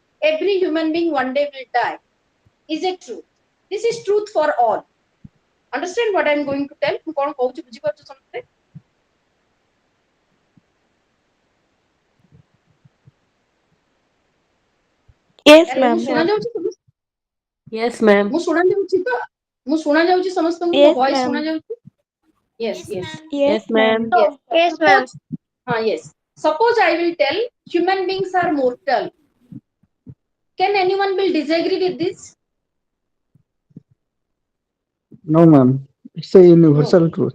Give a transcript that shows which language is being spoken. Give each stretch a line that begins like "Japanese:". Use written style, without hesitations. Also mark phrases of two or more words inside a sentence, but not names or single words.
English: Every human being one day will die. Is a truth. This is truth for all. Understand what I am going to tell? Yes,
Odia: ମୁଁ
English: ma'am.
Odia: ଶୁଣା ଯାଉଛି ସମସ୍ତଙ୍କୁ?
English: Yes, ma'am.
Odia: ମୁଁ ଶୁଣା ଯାଉଛି ତ? ମୁଁ ଶୁଣା ଯାଉଛି ସମସ୍ତଙ୍କୁ? ମୋ
English: Yes,
Odia: ଭଏସ
English: ma'am.
Odia: ଶୁଣା ଯାଉଛି?
English: Yes, Yes, yes. ma'am. Yes, ma'am. Yes. Yes, ma'am. Yes. Suppose I will tell human beings are mortal. Can anyone will disagree with this? No, ma'am. It's a No. universal truth.